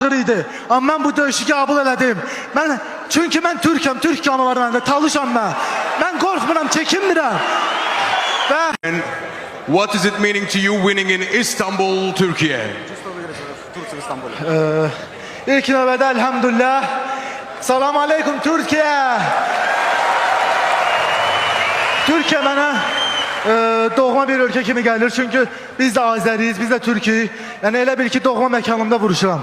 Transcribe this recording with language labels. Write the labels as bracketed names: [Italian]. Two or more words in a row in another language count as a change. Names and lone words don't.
[Azerbaijani] idi. Amma mən bu döyüşü qəbul elədim. Çünki mən Türkəm, Türk kanı var məndə, talışam mən. Mən qorxmuram, çəkinmirəm. [English] And what is it meaning to you winning in Istanbul, Türkiye? [Azerbaijani] İlk növbədə elhamdülillah. Salam aleykum Türkiye. Türkiye mənə doğma bir ölkə kimi gəlir. Çünki biz də Azəriyiz, biz də Türküyük. Yəni elə bil ki doğma məkanımda vuruşuram.